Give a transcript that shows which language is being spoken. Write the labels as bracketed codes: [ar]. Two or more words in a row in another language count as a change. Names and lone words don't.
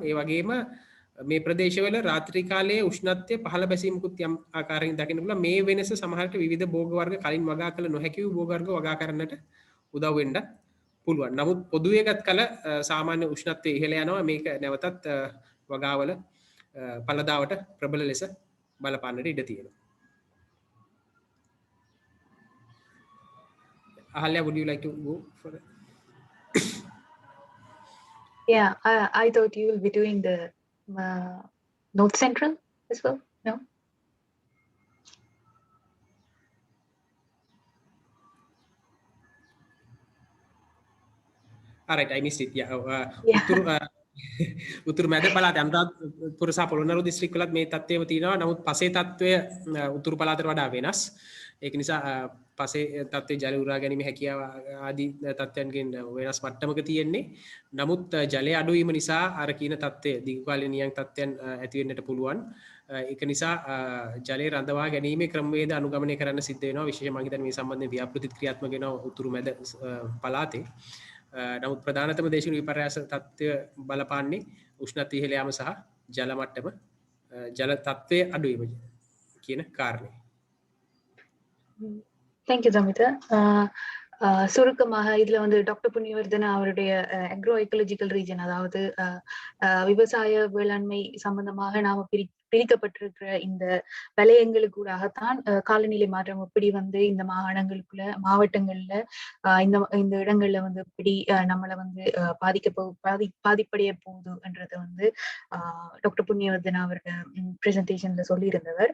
[si] ඒ වගේම මේ ප්‍රදේශවල රාත්‍රී කාලයේ උෂ්ණත්වය පහළ බැසීමකුත් යම් ආකාරයෙන් දකින්න පුළුවන්. මේ වෙනස සමහරට විවිධ භෝග වර්ග කලින් වගා කළ නොහැකි වූ භෝග වර්ග වගා කරන්නට උදව් වෙන්න පුළුවන්. නමුත් පොදුවේ ගත් කල සාමාන්‍ය උෂ්ණත්වය ඉහළ යනවා. මේක නැවතත් වගාවල පළදාවට ප්‍රබල ලෙස බලපාන්නට ඉඩ තියෙනවා. [en] Ahalya, would you like to go for it? Yeah, I thought you will be doing the North Central as well. No? All right, I missed it. Yeah. Yeah. [si] උතුරු මැද පළාත අනුරාධපුර සහ පොළොන්නරුව දිස්ත්‍රික් වලත් මේ තත්ත්වයම තියෙනවා. නමුත් පසේ තත්ත්වය උතුරු පළාතට වඩා වෙනස්. ඒක නිසා පසේ තත්ත්වයේ ජල උරා ගැනීම හැකියාව ආදී තත්ත්වයන්ගෙන් වෙනස් මට්ටමක තියෙන්නේ. නමුත් ජලය අඩු වීම නිසා අර කියන තත්ත්වය දීර්ඝකාලීන නියං තත්ත්වයන් ඇති වෙන්නට පුළුවන්. ඒක නිසා ජලය රඳවා ගැනීමේ ක්‍රමවේද අනුගමනය කරන්න සිද්ධ වෙනවා. විශේෂයෙන් මම හිතන්නේ මේ සම්බන්ධයෙන් ව්‍යාපෘතිත් ක්‍රියාත්මක වෙනවා උතුරු මැද පළාතේ. නමුත් ප්‍රධානතම දේශීය විපර්යාස තත්ත්වය බලපාන්නේ උෂ්ණත්වය ඉහළ යාම සහ ජල මට්ටම ජල තත්ත්වයේ අඩුවීම කියන කාරණේ. [en] thank you Jamitha. [ta] சுருக்கமாக இதுல வந்து டாக்டர் புண்ணியவர்தன அவருடைய [en] agro ecological region, [ta] அதாவது விவசாய வேளாண்மை சம்பந்தமாக நாம பிரிக்கப்பட்டிருக்கிற இந்த வலயங்களுக்கூடாகத்தான் காலநிலை மாற்றம் எப்படி வந்து இந்த மாவட்டங்கள்ல இந்த இடங்கள்ல வந்து எப்படி நம்மளை வந்து பாதிப்படைய போகுதுன்றத வந்து டாக்டர் புண்ணியவர்தன அவருடைய பிரசன்டேஷன்ல சொல்லியிருந்தவர்.